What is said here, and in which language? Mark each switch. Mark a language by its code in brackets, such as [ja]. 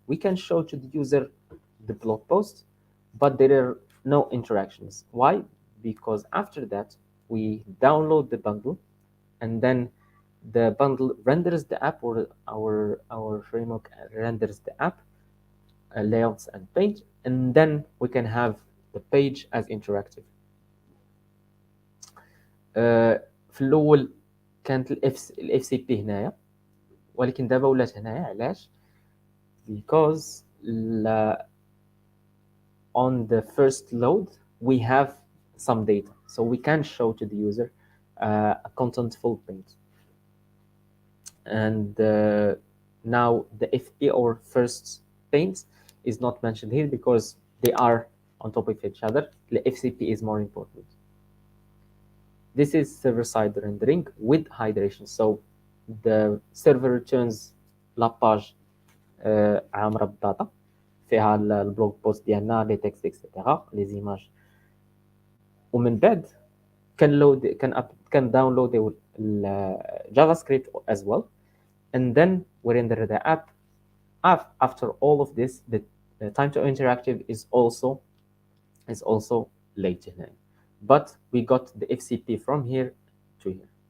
[en] We can show to the user the blog post, but there are no interactions. Why? Because after that we download the bundle, and then the bundle renders the app, or our framework renders the app layouts and page, and then we can have the page as interactive. [ar] في الاول كانت الاف سي بي هنايا، ولكن دابا ولات هنايا. علاش؟ [en] because on the first load we have some data, so we can show to the user a contentful page. And now the FP or first panes is not mentioned here because they are on top of each other. The FCP is more important. This is server-side rendering with hydration. So the server returns [ar] la page عامرة بالداتا، فيها البلوج بوست ديالنا، لي تكست اكسيتيرا، لي زيماج. ومن بعد كان داونلود الجافا سكريبت [en] as well, and then we render the app. After all of this, the time to interactive is also late, but we got the FCP from here to here.